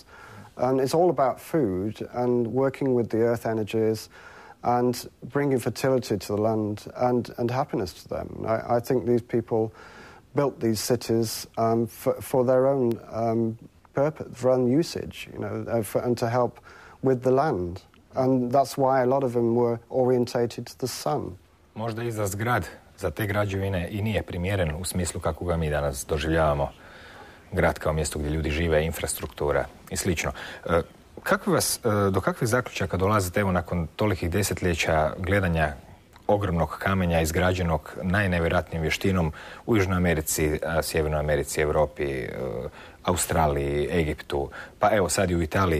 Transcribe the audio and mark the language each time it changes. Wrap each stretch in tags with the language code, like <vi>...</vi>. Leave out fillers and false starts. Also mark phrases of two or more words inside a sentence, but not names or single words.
<en>And it's all about food and working with the earth energies and bringing fertility to the land and happiness to them. I think these people built these cities for their own purpose, for own usage, you know, and to help with the land. And that's why a lot of them were orientated to the sun.</en> <hr>Možda i za zgrad, za te građevine i nije primjeren u smislu kako ga mi danas doživljavamo. Grad kao mjesto gdje ljudi žive, infrastruktura i slično. Do kakvih zaključaka dolazite evo nakon tolikih desetljeća gledanja ogromnog kamenja izgrađenog najnevjerojatnijim vještinom u Južnoj Americi, Sjevernoj Americi, Europi, Australiji, Egiptu, pa evo sad i u Italiji.</hr>